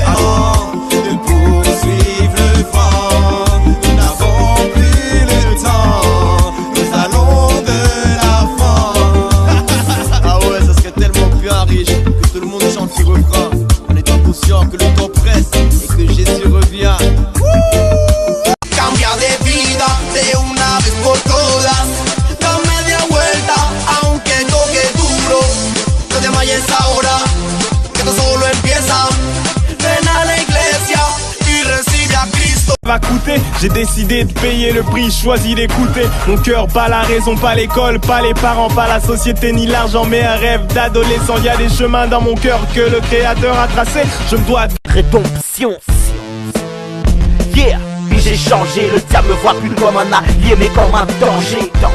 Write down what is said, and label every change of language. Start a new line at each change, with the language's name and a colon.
French: Avant de poursuivre le vent, nous n'avons plus le temps. Nous allons de l'avant. Ah ouais, ça serait tellement bien riche que tout le monde chante ce refrain en étant conscient que le temps presse et que Jésus revient.
Spanish: Cambia de vida de una vez por todas. Da media vuelta, aunque toque duro. No te vayas ahora, que esto solo empieza. Ven a la iglesia y recibe a Cristo.
French: Va coûter, j'ai décidé de payer le prix, choisi d'écouter mon cœur, pas la raison, pas l'école, pas les parents, pas la société ni l'argent, mais un rêve d'adolescent. Y a des chemins dans mon cœur que le créateur a tracé. Je me dois de Rédemption. Yeah, puis j'ai changé, le diable me voit plus comme un allié mais comme un danger.